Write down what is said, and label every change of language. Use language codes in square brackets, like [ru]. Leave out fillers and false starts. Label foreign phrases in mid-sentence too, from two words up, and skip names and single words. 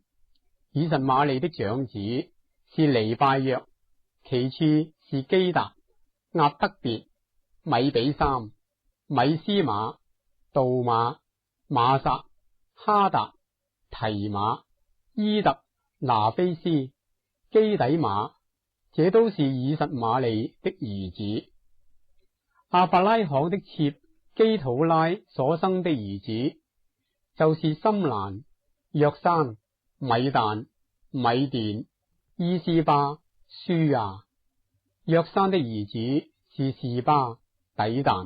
[zh] 以實瑪利的長子是尼拜約，其次是基達、押得別、米比三、米斯瑪、杜馬、馬撒、哈達、提馬、伊特、拿菲斯、基底馬，這都是以實瑪利的兒子。亞伯拉罕的妾基土拉所生的兒子就是心蘭、約山、米旦、米甸、伊斯巴、舒亞。約山的兒子是示巴、底但。